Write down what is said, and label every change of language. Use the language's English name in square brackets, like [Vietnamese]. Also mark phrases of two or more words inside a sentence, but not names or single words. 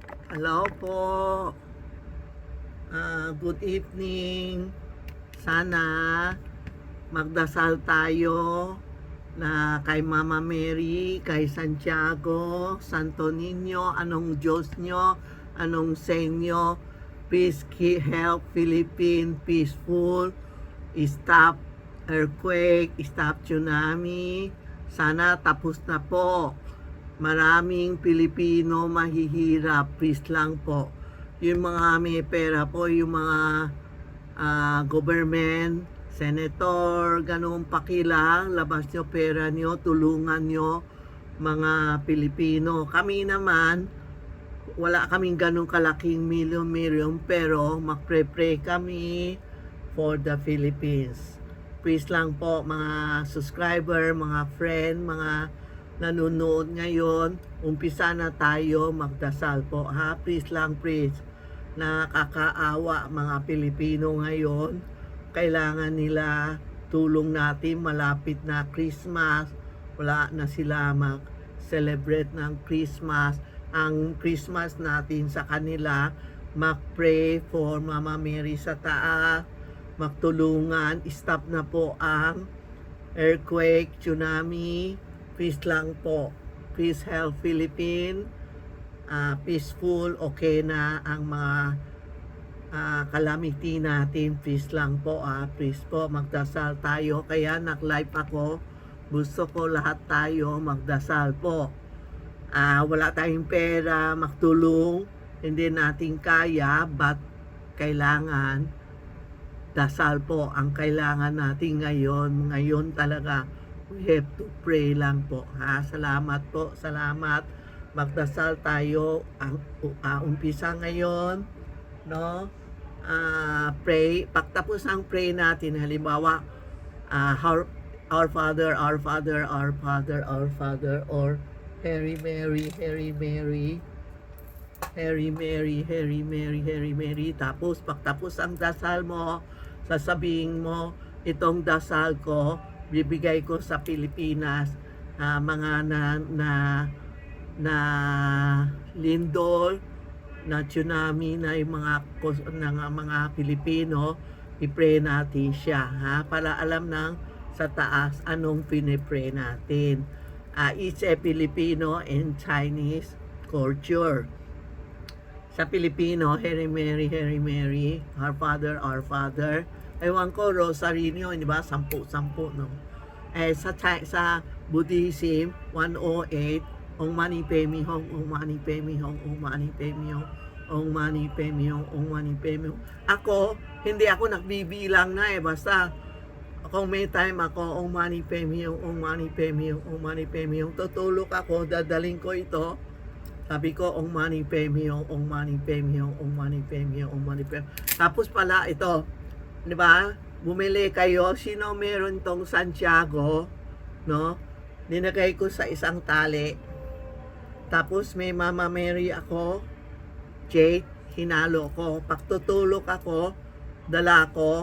[English] Hello po. Good evening. [Filipino] Sana magdasal tayo na kay Mama Mary, kay Santiago, Santo Niño, anong Diyos nyo, anong senyo, [English] please help Philippines peaceful, stop earthquake, stop tsunami. [Filipino] Sana tapos na po. Maraming Pilipino mahihirap, please lang po. Yung mga may pera po, yung mga government, senator, ganun pakila, labas nyo pera nyo, tulungan nyo mga Pilipino. Kami naman, wala kaming ganun kalaking milyon, pero magpre-pray kami [English] for the Philippines. [Filipino] Please lang po mga subscriber, mga friend, mga nanonood ngayon, umpisa na tayo magdasal po ha. Please lang, please. Nakakaawa mga Pilipino ngayon. Kailangan nila tulong natin, malapit na Christmas. Wala na sila mag-celebrate ng Christmas. Ang Christmas natin sa kanila, mag-pray for Mama Mary sa taas, magtulungan, stop na po ang earthquake, tsunami. Please lang po. [English] Please help Philippines. Peaceful, [Filipino] okay na ang mga calamity natin. Please lang po. Please po, magdasal tayo. Kaya nag-live ako. Gusto ko lahat tayo magdasal po. Wala tayong pera, magtulong. Hindi natin kaya, but kailangan dasal po ang kailangan natin ngayon. Ngayon talaga, [English] we have to pray [Filipino] lang po. Salamat po, salamat. Magdasal tayo. Ang umpisa ngayon, no? Pray. Pagtapos ang pray natin, halimbawa, [English] our Father, our Father, our Father, our Father, or Hail Mary, Hail Mary, Hail Mary, Hail Mary, Hail Mary. [Filipino] Tapos, pagtapos ang dasal mo, sasabihin mo, itong dasal ko, bibigay ko sa Pilipinas, mga na lindol, na tsunami, na yung mga Pilipino, i-pray natin siya, para alam ng sa taas anong pinipray natin. [English] It's a Filipino and Chinese culture. [Filipino] Sa Pilipino, [English] Hail Mary, Hail Mary, Our Father, Our Father. [Filipino] Ewan ko, Rosary nyo, di ba? 10, no? Sa Buddhism, 108, [Sanskrit] ॐ मणि पद्मे हूँ, ॐ मणि पद्मे हूँ, ॐ मणि पद्मे हूँ, ॐ मणि पद्मे हूँ, ॐ मणि पद्मे हूँ. [Filipino] Ako, hindi ako nagbibilang na basta kung may time ako, [Sanskrit] ॐ मणि पद्मे हूँ, ॐ मणि पद्मे हूँ, ॐ मणि पद्मे हूँ, [Filipino] tutulog ako, dadaling ko ito. Sabi ko, [Sanskrit] ॐ मणि पद्मे हूँ, ॐ मणि पद्मे हूँ, ॐ मणि पद्मे हूँ, ॐ मणि पद्मे हूँ. [Filipino] Tapos pala ito, di ba? Bumili kayo, sino meron tong Santiago, no? Ninagay ko sa isang tali. Tapos may Mama Mary ako, Jade, hinalo ko. Pagtutulog ako, dala ko.